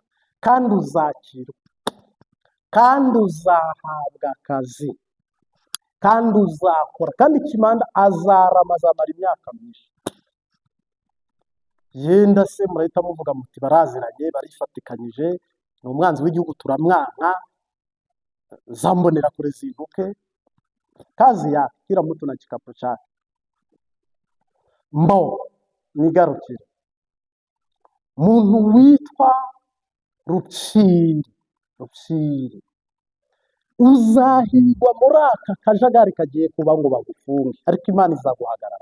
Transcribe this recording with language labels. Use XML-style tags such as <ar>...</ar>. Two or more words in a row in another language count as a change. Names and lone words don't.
<rw>Kandi uzakirwa, kandi uzahabwa akazi, kandi uzakora, kandi Shimanda azamara imyaka myinshi. Yenda se murahita muvuga muti baraziranye, barifatikanyije, ni umwanzi w'igihugu turamwanka, zambonera kure zinduke.</rw> <sw>Kazi yake kila mtu na kikapu chake.</sw> <rw>Nigarukire. Muntu witwa Rupyiri, uzahirwa muri aka kajagari kagiye kuba ngo bagufunge, ariko Imana izaguhagarara.</rw>